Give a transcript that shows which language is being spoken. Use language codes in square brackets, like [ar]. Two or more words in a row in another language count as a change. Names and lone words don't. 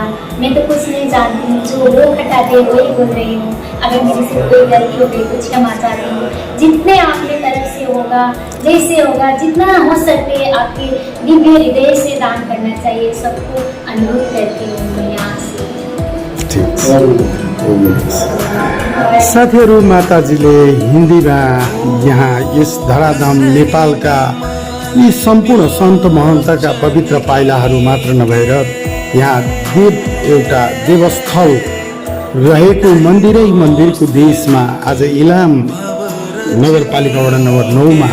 [hi] मैं तो कुछ नहीं जानती हूँ, जो वो खटाते वही बोल रही हूँ। अगर मेरे से कोई गलती हो गई कुछ क्षमा चाहती हूँ। जितने आपके तरफ से होगा, जैसे होगा, जितना हो सके आपके दिव्य हृदय से दान करना चाहिए, सबको अनुरोध करती हूँ मैं यहाँ से। [ne] साथीहरू, माताजीले हिन्दीमा यहाँ यस धराधाम नेपालका यी सम्पूर्ण सन्त महन्तका पवित्र पाइलाहरू मात्र नभएर यहाँ एउटा देवस्थल रहेको मन्दिरको देशमा आज इलाम नगरपालिका वडा नम्बर 9मा